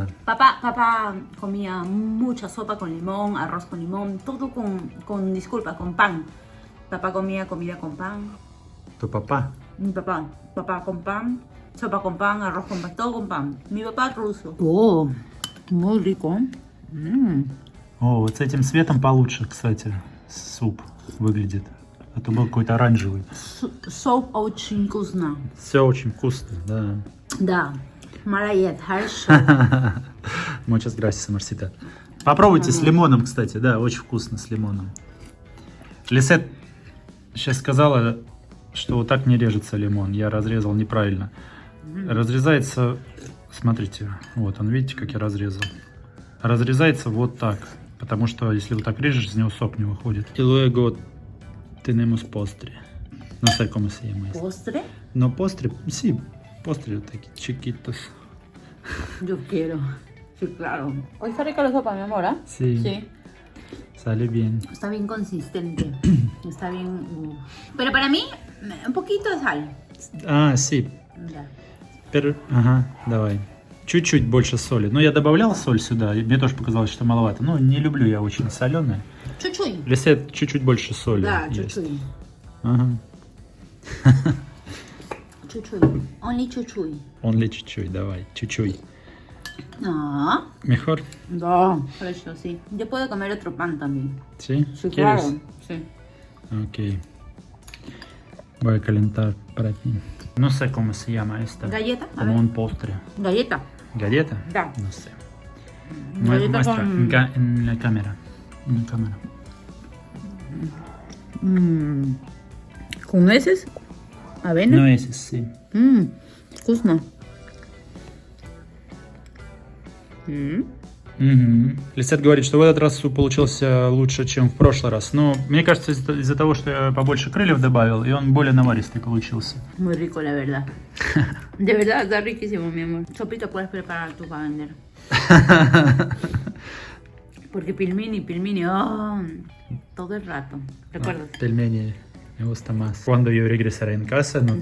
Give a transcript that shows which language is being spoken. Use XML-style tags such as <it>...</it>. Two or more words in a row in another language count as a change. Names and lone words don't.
<es>Papá comía mucha sopa con limón, arroz con limón, todo con pan. Papá comía comida con pan. ¿Tu papá? Mi papá con pan, sopa con pan, arroz con pan, todo con pan. Mi papá ruso. Oh, muy rico.</es> <ru>О, вот с этим цветом получше, кстати, суп выглядит. А то был какой-то оранжевый. Соп очень вкусно. Все очень вкусно, да. Да, молодец, хорошо.</ru> <es>Muchas gracias, Марсита.</es> <ru>Попробуйте с лимоном, кстати, да, очень вкусно с лимоном. Лисет сейчас сказала, что вот так не режется лимон. Я разрезал неправильно. Разрезается, смотрите, вот он, видите, как я разрезал. Разрезается вот так, потому что если вот так режешь, из него сок не выходит.</ru> <es>Y luego tenemos postre. No sé cómo se llama esto. ¿Postre? No postre, sí, postre такие chiquitos. Yo quiero. Sí, claro. Hoy está rica la sopa, mi amor, ¿ah? Sí. Sí. Sale bien. Está bien consistente. Está bien. Pero para mí, un poquito de sal. А, sí. Ya. Pero,</es> <ru>ага, давай. Чуть-чуть больше соли. Ну, я добавлял соль сюда, и мне тоже показалось, что маловато. Ну, не люблю я очень соленое. Чуть-чуть. Лисет чуть-чуть больше соли Да, есть. чуть-чуть. Ага. Чуть-чуть. Only чуть-чуть. Only чуть-чуть, давай. Чуть-чуть.</ru> <es>Ah, Mejor.</es> <ru>да, хорошо,</ru> <es>sí. Yo puedo comer otro pan también. ¿Sí? Sí, ¿Quieres? claro. Sí. Ok. Voy a calentar para ti. No sé cómo se llama esta. ¿Galleta? A Como ver. un postre. Galleta. ¿Galleta?</es> <ru>Да.</ru> <es>No sé. Galleta Muestra con... en la cámara. En la cámara. ¿Con nueces? ¿Avena? No es, sí.</es> <ru>Вкусно. Угу. Лисет говорит, что в этот раз суп получился лучше, чем в прошлый раз. Но мне кажется, из-за того, что я побольше крыльев добавил, и он более наваристый получился.</ru> <es>Muy rico, la verdad. De verdad, está riquísimo, mi amor. Sopita puedes preparar tú para vender. Porque pilmini, oh, todo el rato. ¿Recuerdas? Пельмени me gusta más. Cuando yo regresaré en casa, no</es>